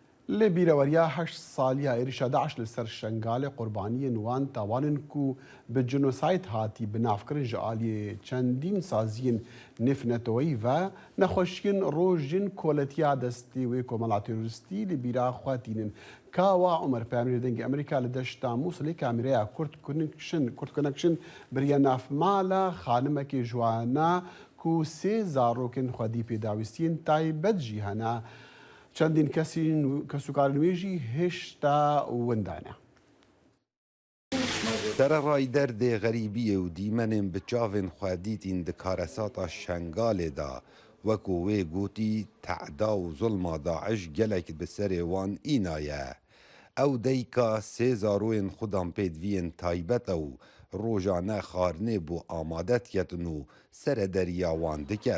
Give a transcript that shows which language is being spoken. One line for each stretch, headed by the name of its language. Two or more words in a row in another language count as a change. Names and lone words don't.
Kurdish: لە بیرەوەریە 8 ساڵیا عێریشا داعش لەسەر شنگالێ قوربانیە نوان تاوانن و بە جنۆسایت هاتی بنافکردن ji aliyê çendîn saziyên nêfneteweyî ve nexweşiyên rojên koletiya destê wê komela terorîstî li bîra xwe tînin. Kawa Umer Peyamîrê dengê Amerîka li deşta Mosulê kameraya Kurd Connection biriye navmala xanimekê jwana ku sê zarokên xwedî pêdawîstiyên taybet jî hene. چندین کەسوکار نوێژی هێشتا وندانە. سەرڕای دەردێ غەریبیە و دیمەنێن bi çavên xwe dîtîn di karesata Şengalê da wekû wê gotî te'da û zulma Daeş gelek bi serê wan înaye. Ew deyka sê zarokên xudan pêdiviyên taybet û rojane xwarinê bû amade diketin û serê deriya wan diket.